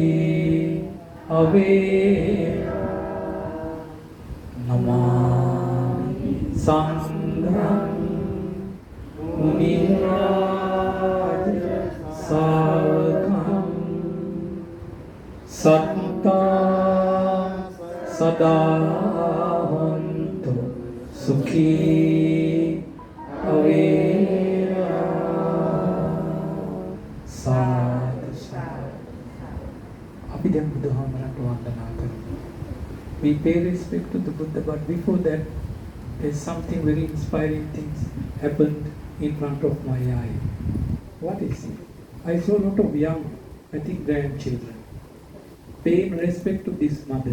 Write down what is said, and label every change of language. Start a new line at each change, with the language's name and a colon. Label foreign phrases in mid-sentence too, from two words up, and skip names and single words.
Pali: Avera Namami Sangham Muniraja Savakam Satta Sadavantu Sukhi Avera Sadhu Sadhu.
Sinhala: අපි දැන් බුදුහාමරට වන්දනා කරමු.
English: We pay respect to the Buddha, but before that, there's something very inspiring things happened in front of my eye. What is it? I saw a lot of young, I think grandchildren, paying respect to this mother.